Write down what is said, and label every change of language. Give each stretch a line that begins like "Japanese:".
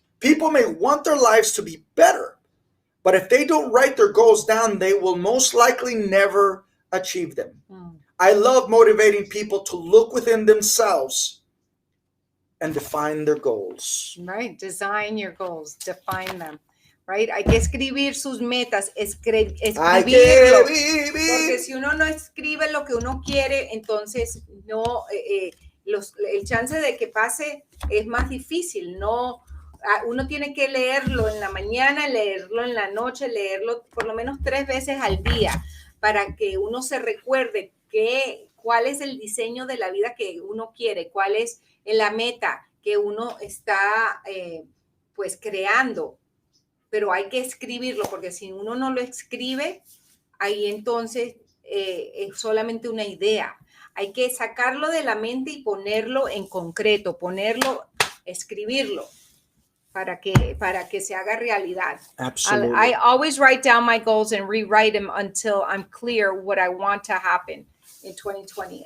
English: People may want their lives to be better, but if they don't write their goals down, they will most likely never achieve them. I love motivating people to look within themselves and define their goals. Right. Design your goals. Define them. Right.
Spanish: Hay que escribir sus metas. Escribirlo. Porque si uno no escribe lo que uno quiere, entonces no, el chance de que pase es más difícil. No, uno tiene que leerlo en la mañana, leerlo en la noche, leerlo por lo menos 3 veces al día para que uno se recuerde cuál es el diseño de la vida que uno quiere, cuál es la meta que uno está pues creando. Pero hay que escribirlo, porque si uno no lo escribe, ahí entonces es solamente una idea. Hay que sacarlo de la mente y ponerlo en concreto, escribirlo para que se haga realidad.
English: Absolutely. I always write down my goals and rewrite them until I'm clear what I want to happen in 2020.